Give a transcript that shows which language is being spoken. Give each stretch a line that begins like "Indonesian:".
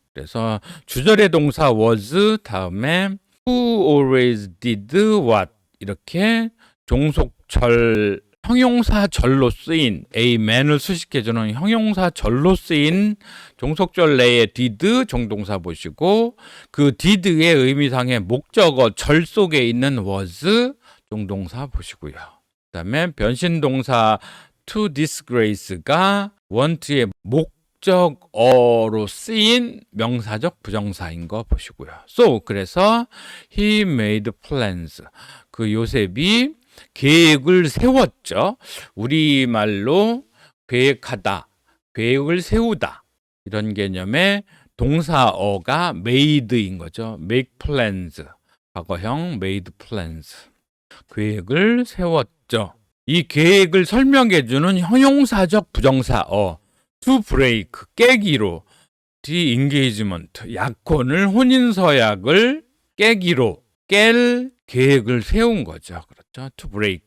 Korean: 그래서 주절의 동사 was 다음에
English: who always did what,
Korean: 이렇게 종속절, 형용사절로 쓰인, amen을 수식해주는 형용사절로 쓰인 종속절 내에 did 정동사 보시고, 그 did의 의미상의 목적어 절 속에 있는 was 종동사 보시고요. 그 다음에 변신동사 to disgrace가 want의 목적어로 쓰인 명사적 부정사인 거 보시고요.
English: So,
Korean: 그래서
English: he made plans.
Korean: 그 요셉이 계획을 세웠죠. 우리말로 계획하다, 계획을 세우다, 이런 개념의 동사어가 made인 거죠.
English: make plans.
Korean: 과거형
English: made plans.
Korean: 계획을 세웠죠. 이 계획을 설명해주는 형용사적 부정사어
English: to break,
Korean: 깨기로, de-engagement, 약혼을, 혼인서약을 깨기로, 깰 계획을 세운 거죠. 그렇죠.
English: to break.